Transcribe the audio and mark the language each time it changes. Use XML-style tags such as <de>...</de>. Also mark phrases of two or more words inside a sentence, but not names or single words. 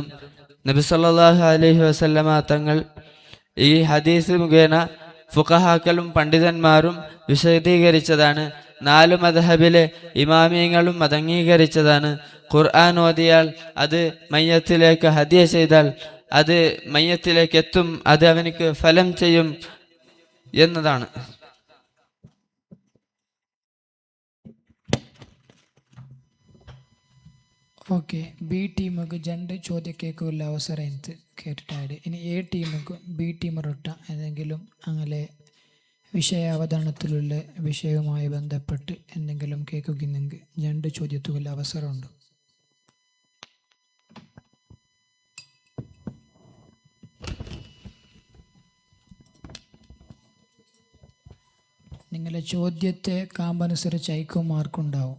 <ml>നബി</ml> <ar>صلى الله عليه وسلم</ar> <ml>തങ്ങൾ ഈ ഹദീസ് മുഖേന ഫുഖഹാക്കളും പണ്ഡിതന്മാരും വിശദീകരിച്ചതാണ്. 4 മദ്ഹബിലെ ഇമാമിയങ്ങളും അതംഗീകരിച്ചതാണ്. ഖുർആൻ ഓതിയാൽ അത് മയ്യത്തിലേക്ക് ഹദിയ ചെയ്താൽ അത് മയ്യത്തിലേക്ക് എത്തും, അത് അവനിക്ക് ഫലം ചെയ്യും എന്നതാണ്.</ml> <kn>ಓಕೆ, ಬಿ ಟೀಮಿಗೆ</kn> <ml>രണ്ട് ചോദ്യക്കേക്കുള്ള അവസരം എന്ത് കേട്ടിട്ടാണ്. ഇനി എ ടീമിക്ക് ബി ടീം റൊട്ട എന്തെങ്കിലും അങ്ങനെ വിഷയാവതരണത്തിലുള്ള വിഷയവുമായി ബന്ധപ്പെട്ട് എന്തെങ്കിലും കേൾക്കുന്നെങ്കിൽ 2 ചോദ്യത്തുള്ള അവസരമുണ്ട്. നിങ്ങളെ ചോദ്യത്തെ കാമ്പനുസരിച്ച് ഐക്യം മാർക്കുണ്ടാവും.</ml>